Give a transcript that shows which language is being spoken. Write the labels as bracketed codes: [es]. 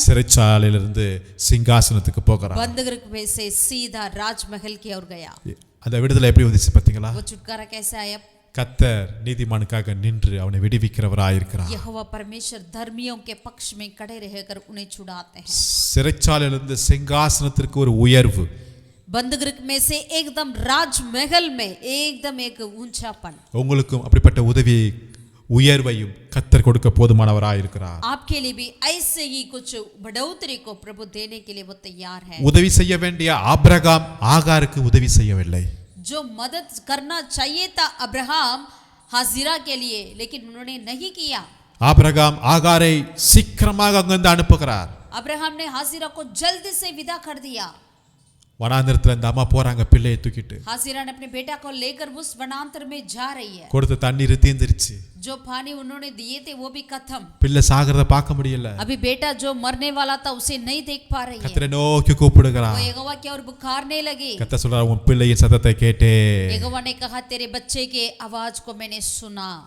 [ta] சிறைச்சாலையிலிருந்து சிங்காசனத்துக்கு போகிறார். [hi] बंदगृह में से सीधा राजमहल की ओर गया. [ta] அந்த விடுதலை எப்படி வந்துச்சு பாத்தீங்களா? [hi] वो छुटकारा कैसे आया? [ta] கர்த்தர் நீதிமானுக்காக நின்று அவனை விடுவிக்கிறவராயிருக்கிறார். [hi] यहोवा परमेश्वर धर्मियों के पक्ष में खड़े रहकर उन्हें छुड़ाते हैं. [ta] சிறைச்சாலையிலிருந்து சிங்காசனத்திற்கு ஒரு உயர்வு, [hi] बंदगृह में से एकदम राजमहल में एकदम एक ऊंचापन. [ta] உங்களுக்கும் அப்படிப்பட்ட உதவி உயர்வையும் கர்த்தர் கொடுக்க போதுமானவராயிருக்கிறார். [hi] आपके लिए भी ऐसे ही कुछ बढ़ोतरी को प्रभु देने के लिए वो तैयार है. [ta] உதவி செய்ய வேண்டிய ஆபிரகாம் ஆகாருக்கு உதவி செய்யவில்லை. [hi] जो मदद करना चाहिए था अब्राहम हाजिरा के लिए, लेकिन उन्होंने नहीं किया. [ta] ஆபிரகாம் ஆகாரை சீக்கிரமாக அங்கிருந்து அனுப்புகிறார். [hi] अब्राहम ने हाजिरा को जल्दी से विदा कर दिया. [ta] வனாந்திரத்துல இந்த அம்மா போறாங்க பிள்ளையை தூக்கிட்டு. [hi] हाजिरा ने अपने बेटा को लेकर उस वनांतर में जा रही है. [ta] கொடுத்த தண்ணீர் தீர்ந்துருச்சு. [hi] जो पानी उन्होंने दिए थे वो भी खत्म. [ta] பிள்ளை சாகிறத பார்க்க முடியல. [hi] अभी बेटा जो मरने वाला था उसे नहीं देख पा रही है. [ta] கர்த்தரை நோக்கி கூப்பிடுகிறார். [hi] वो यहोवा की ओर पुकारने लगी. [ta] கர்த்தர் சொல்றார், உன் பிள்ளையின் சத்தத்தை கேட்டேன். [hi] यहोवा ने कहा तेरे बच्चे के आवाज को मैंने सुना.